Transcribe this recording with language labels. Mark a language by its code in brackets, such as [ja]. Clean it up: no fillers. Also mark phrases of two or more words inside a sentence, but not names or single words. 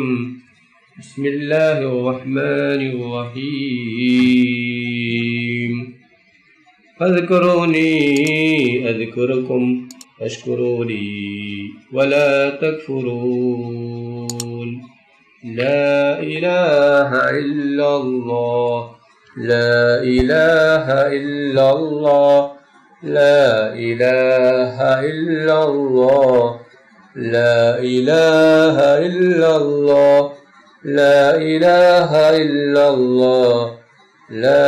[ar] بسم الله الرحمن الرحيم. فاذكروني أذكركم واشكروا لي ولا تكفرون. لا إله إلا الله لا إله إلا الله لا إله إلا الله لا إله إلا الله لا إله إلا الله لا